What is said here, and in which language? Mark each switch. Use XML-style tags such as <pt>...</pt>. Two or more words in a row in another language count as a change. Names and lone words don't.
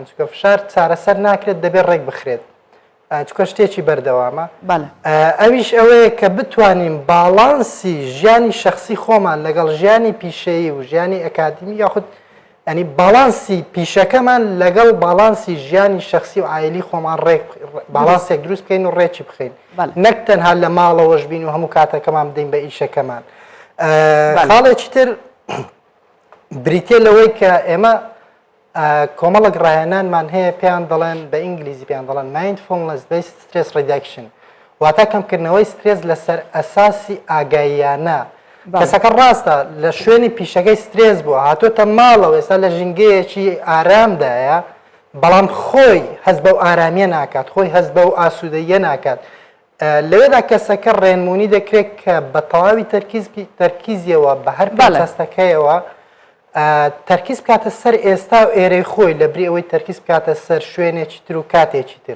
<ckb>چکە فشار چارەسەر ناکرێت دەبێت ڕێک بخرێت چکە شتێکی بەردەوامە ئەویش ئەوەیە کە بتوانین باڵانسی ژیانی شخصی خۆمان لەگەڵ ژیانی پیشەیی و ژیانی ئەکادمی یاخود ینی باڵانسی پیشەکەمان لەگەڵ باڵانسی ژیانی شخصی و ئایلی خۆمان باڵانسێک دروست بکەین و ڕێکی بخەین نەک تەنها لە ماڵەوەش بین و هەموو کاتەکەمان بدەین بە ئیشەکەمان خاڵێکی تر بریتێ لەوەی کە ئێمە کۆمەڵک ڕاهێنانمان هەیە پێیان دەڵێن بە ئینگلیزی پێیان دەڵێن</ckb> <en>mindfulness based stress reduction</en> <ckb>واتە کەمکردنەوەی سترێس لەسەر ئەساسی ئاگاییانە کەسەکە ڕاستە لە شوێنی پیشەکەی سترێس بووە هاتۆتە ماڵەوە ئێستا لە ژینگەیەکی ئارامدایە بەڵام خۆی هەست بەو ئارامیە ناکات خۆی هەست بەو ئاسوودەیە ناکات لەوێدا کەسەکە ڕێنمونی دەکرێت کە بە تەواوی تەرکیزیەوە بە هەر پاڵەستەکەیەوە تەرکیز بکاتە سەر ئێستا و ئێرەی خۆی لە بری ئەوەی تەرکیز بکاتە سەر شوێنێکی تر و کاتێکی تر</ckb>